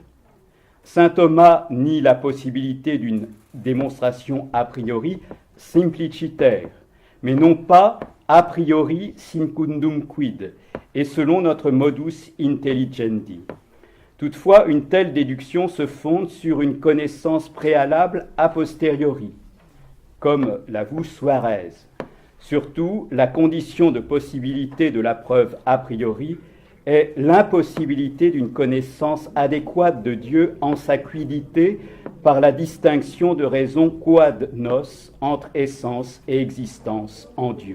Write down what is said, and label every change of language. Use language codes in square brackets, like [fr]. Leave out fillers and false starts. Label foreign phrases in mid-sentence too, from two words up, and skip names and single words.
[fr] Saint Thomas nie la possibilité d'une démonstration [la] a priori [fr] simplicitaire, mais non pas [la] a priori sincundum quid, [fr] et selon notre [la] modus intelligendi. [fr] Toutefois, une telle déduction se fonde sur une connaissance préalable [la] a posteriori, [fr] comme l'avoue Suarez. Surtout, la condition de possibilité de la preuve [la] a priori [fr] est l'impossibilité d'une connaissance adéquate de Dieu en sa quiddité par la distinction de raison [la] quod nos [fr] entre essence et existence en Dieu.